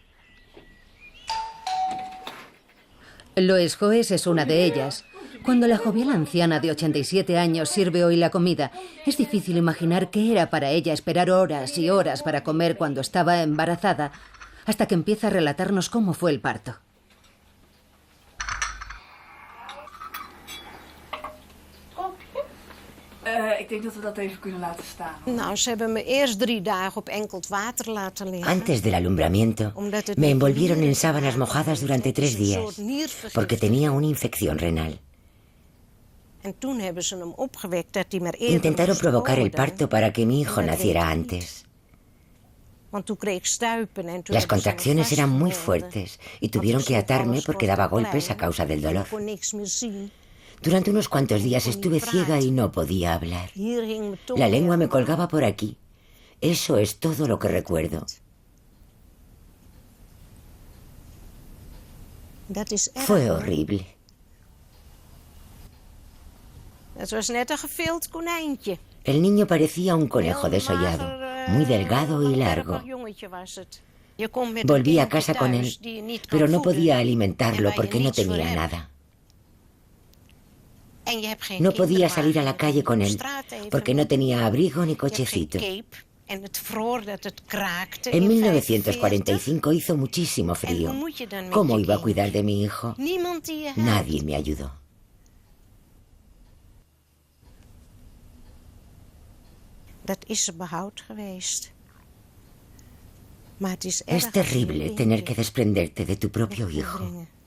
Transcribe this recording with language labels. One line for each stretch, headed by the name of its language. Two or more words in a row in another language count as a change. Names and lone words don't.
Spanish: Lois Hoes es una de ellas. Cuando la jovial anciana de 87 años sirve hoy la comida, es difícil imaginar qué era para ella esperar horas y horas para comer cuando estaba embarazada, hasta que empieza a relatarnos cómo fue el parto.
Dutch: Ik denk dat we dat even kunnen laten staan. Nou, ze hebben me eerst 3 dagen op enkeld water laten liggen.
Spanish: Antes del alumbramiento, me envolvieron en sábanas mojadas durante 3 días, porque tenía una infección renal.
Dutch: En toen hebben ze hem opgewekt dat hij maar eerder
Spanish: Intentaron
Dutch: moest
Spanish: provocar el
Dutch: worden.
Spanish: parto para que mi hijo naciera antes.
Dutch: Want toen kreeg ik stuipen en toen
Spanish: Las
Dutch: hebben ze me
Spanish: contracciones eran muy
Dutch: vastgehouden.
Spanish: fuertes y tuvieron que atarme porque daba golpes a causa del dolor.
Dutch: Ik kon niks meer zien.
Spanish: Durante unos cuantos días estuve ciega y no podía hablar.
Dutch: Hier hing mijn tong
Spanish: La lengua me
Dutch: ervan.
Spanish: colgaba por aquí. Eso es todo lo que recuerdo.
Dutch: Dat is erg.
Spanish: Fue
Dutch: hoor.
Spanish: horrible.
Dutch: Het was net een gevild konijntje.
Spanish: El niño parecía un conejo
Dutch: Heel
Spanish: desollado,
Dutch: mager,
Spanish: muy delgado y largo.
Dutch: erg jongetje was het. Je komt met
Spanish: Volví
Dutch: een
Spanish: a casa
Dutch: kindje
Spanish: con él,
Dutch: thuis die je niet kan
Spanish: pero no
Dutch: voeden
Spanish: podía
Dutch: en
Spanish: alimentarlo
Dutch: waar je
Spanish: porque no
Dutch: niets voor
Spanish: tenía
Dutch: hebt.
Spanish: nada.
Dutch: En je hebt geen
Spanish: No podía
Dutch: kinderwagen,
Spanish: salir a la calle con
Dutch: op
Spanish: él
Dutch: straat even.
Spanish: porque no tenía abrigo ni
Dutch: Je hebt geen
Spanish: cochecito.
Dutch: cape.
Spanish: En 1945 hizo muchísimo frío. ¿Cómo iba a cuidar de mi hijo? Nadie me ayudó. Es terrible tener que desprenderte de tu propio hijo.